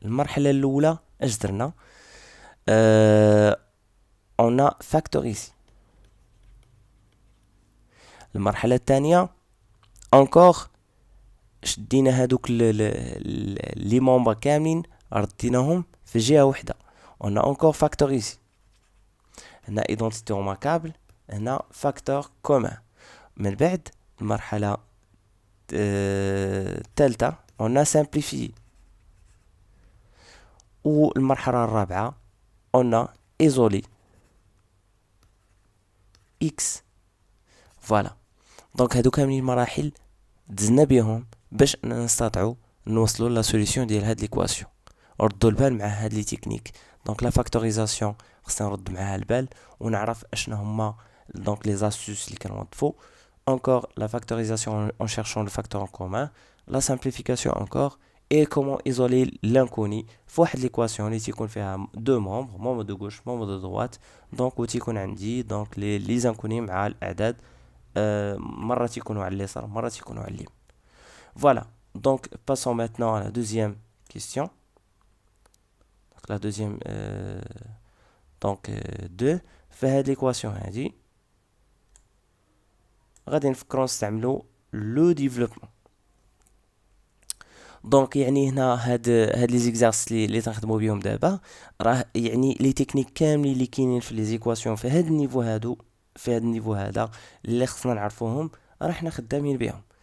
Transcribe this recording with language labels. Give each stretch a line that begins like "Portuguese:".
Arabic: المرحله الاولى اش درنا؟
French: on a factorisé.
Arabic: المرحله الثانيه انكور شدينا هادوك لي مومبر كاملين رديناهم في جهه وحده.
French: on a encore factorisé. هنا identité remarquable، هنا facteur commun.
Arabic: من بعد المرحله الثالثه
French: on a simplifié.
Arabic: والمرحله الرابعه
French: on a isolé x.
Arabic: فوالا دونك هادو كاملين المراحل دزنا بهم باش نستطيعوا نوصلوا لا سوليسيون ديال هاد ليكواسيون. ردوا البال مع هاد لي تكنيك. دونك لا فاكتوريزاسيون خصنا نرد معاها البال ونعرف اشنا هما دونك لي زاستوس اللي كنوظفو.
French: encore la factorisation en cherchant le facteur en commun, la simplification encore, et comment isoler l'inconnu فواحد l'équation
Arabic: اللي تيكون فيها
French: deux membres, membre de gauche, membre de droite.
Arabic: donc وتيكون عندي donc les inconnus مع الاعداد مرة تيكونوا على اليسار مرة تيكونوا على اليمين.
French: Voilà, donc passons maintenant à la deuxième question. Donc la deuxième donc
Arabic: 2 في هاد l'équation هادي غادي نفكروا نستعملوا لو ديفلوبمون. دونك يعني هنا هاد لي زيكزارس اللي تنخدموا بهم دابا راه يعني لي تكنيك كاملين اللي كاينين في لي زيكواسيون في هاد النيفو هادو في هاد النيفو هذا اللي خصنا نعرفوهم راه حنا خدامين بهم.